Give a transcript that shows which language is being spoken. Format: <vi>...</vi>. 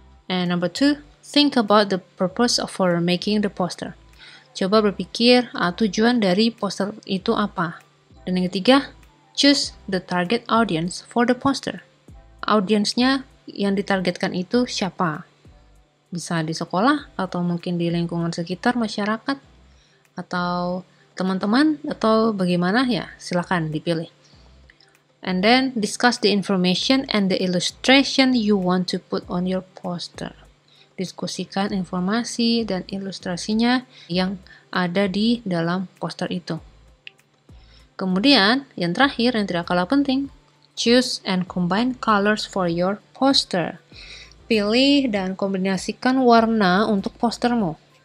<en>And number 2, think about the purpose for making the poster.</en> <id>Coba berpikir tujuan dari poster itu apa. Dan yang ketiga,</id> <en>choose the target audience for the poster.</en> <id>Audiensnya yang ditargetkan itu siapa? Bisa di sekolah, atau mungkin di lingkungan sekitar masyarakat, atau teman-teman, atau bagaimana ya, silakan dipilih.</id> <en>And then discuss the information and the illustration you want to put on your poster.</en> <id>Diskusikan informasi dan ilustrasinya yang ada di dalam poster itu. Kemudian, yang terakhir yang tidak kalah penting,</id> <en>choose and combine colors for your poster.</en> <id>Pilih dan kombinasikan warna untuk postermu.</id>